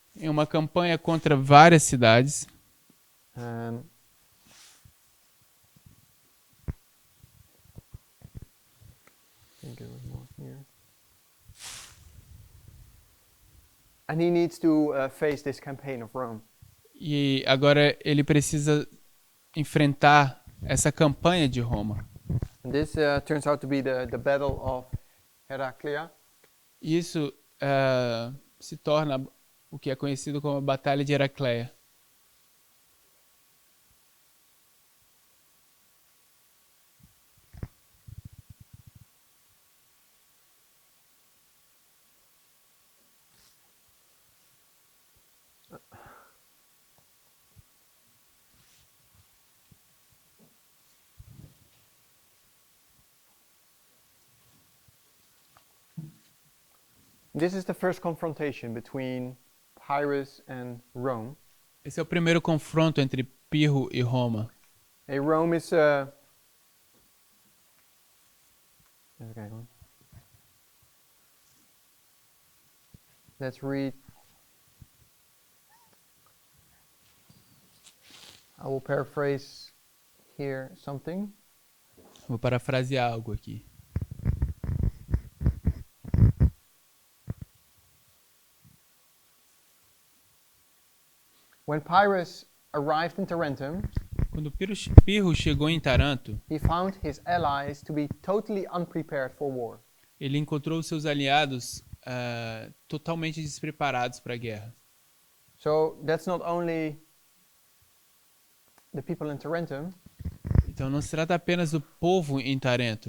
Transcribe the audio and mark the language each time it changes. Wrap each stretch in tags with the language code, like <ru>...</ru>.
<pt>em uma campanha contra várias cidades.</pt> <en>And I think it was more here. And he needs to face this campaign of Rome.</en> <pt>E agora ele precisa enfrentar essa campanha de Roma.</pt> <en>And this turns out to be the Battle of Heraclea.</en> <pt>Isso se torna o que é conhecido como a Batalha de Heracleia.</pt> <en>This is the first confrontation between Pyrrhus and Rome.</en> <pt>Esse é o primeiro confronto entre Pirro e Roma.</pt> <en>Hey,</en> <nl>Rome is even kijken hoor.</nl> <en>Let's read. I will paraphrase here something.</en> <pt>Vou parafrasear algo aqui.</pt> <en>When Pyrrhus arrived in Tarentum,</en> <pt>Quando Pirro chegou em Taranto,</pt> <en>he found his allies to be totally unprepared for war.</en> <pt>ele encontrou seus aliados totalmente despreparados para a guerra.</pt> <en>So that's not only the people in Tarentum,</en> <pt>Então não se trata apenas do povo em Tarento,</pt>